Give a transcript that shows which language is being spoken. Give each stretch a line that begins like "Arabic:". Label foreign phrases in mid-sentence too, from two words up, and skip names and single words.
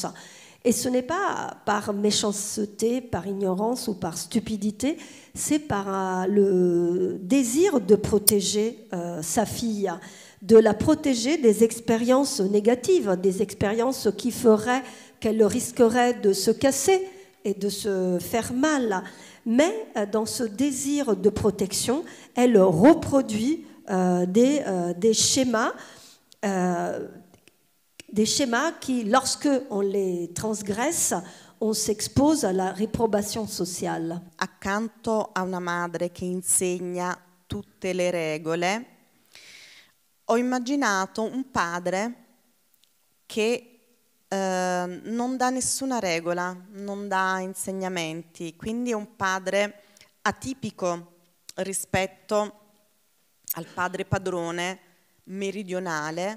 French: Et ce n'est pas par méchanceté, par ignorance ou par stupidité, c'est par le désir de protéger sa fille, de la protéger des expériences négatives, des expériences qui feraient qu'elle risquerait de se casser et de se faire mal. Mais dans ce désir de protection, elle reproduit des schémas qui, lorsque on les transgresse, on s'expose à la réprobation sociale.
Italian: Accanto a una madre che insegna tutte le regole, ho immaginato un padre che non dà nessuna regola, non dà insegnamenti, quindi è un padre atipico rispetto al padre padrone meridionale.